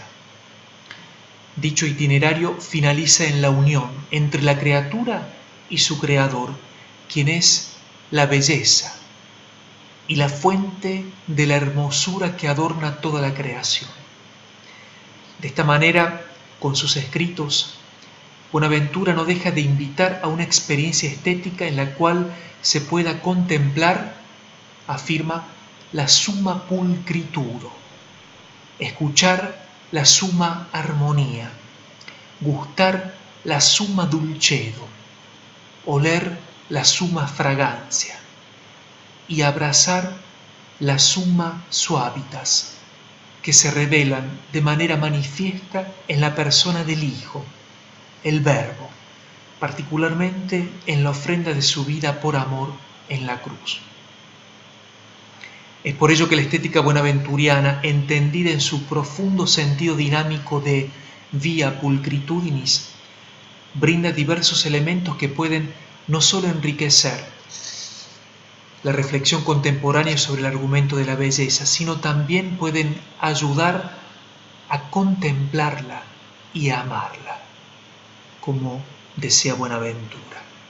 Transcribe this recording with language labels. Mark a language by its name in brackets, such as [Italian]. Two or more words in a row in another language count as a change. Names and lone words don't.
[Spanish] Dicho itinerario finaliza en la unión entre la criatura y su creador, quien es la belleza y la fuente de la hermosura que adorna toda la creación. De esta manera, con sus escritos, Buenaventura no deja de invitar a una experiencia estética en la cual se pueda contemplar, afirma, la [Latin] summa pulcrituro, [Spanish] escuchar la summa armonía, gustar la [Latin] summa dulcedo, [Spanish] oler la [Latin] summa fragancia [Spanish] y abrazar la [Latin] summa suavitas, [Spanish] que se revelan de manera manifiesta en la persona del Hijo, el Verbo, particularmente en la ofrenda de su vida por amor en la cruz. Es por ello que la estética buenaventuriana, entendida en su profundo sentido dinámico de [Latin] via pulcritudinis, [Spanish] brinda diversos elementos que pueden no solo enriquecer, la reflexión contemporánea sobre el argumento de la belleza, sino también pueden ayudar a contemplarla y a amarla, como decía Buenaventura.